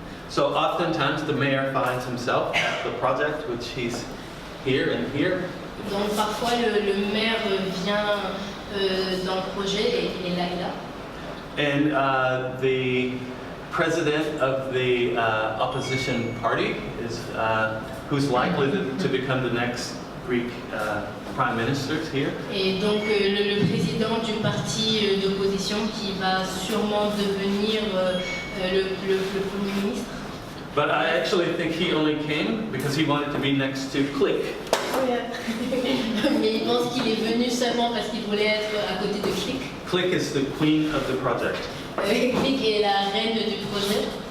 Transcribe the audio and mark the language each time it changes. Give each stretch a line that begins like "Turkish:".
English: So oftentimes the mayor finds himself at the project, which he's here and here.
French: Donc parfois le maire vient dans le projet et il est là et là.
English: And the president of the opposition party is who's likely to become the next Greek prime minister here.
French: Et donc le président du parti d'opposition qui va sûrement devenir le premier ministre.
English: But I actually think he only came because he wanted to be next to Click. Oh, yeah.
French: Mais il pense qu'il est venu seulement parce qu'il voulait être à côté de Click.
English: Click is the queen of the project.
French: Click est la reine du projet.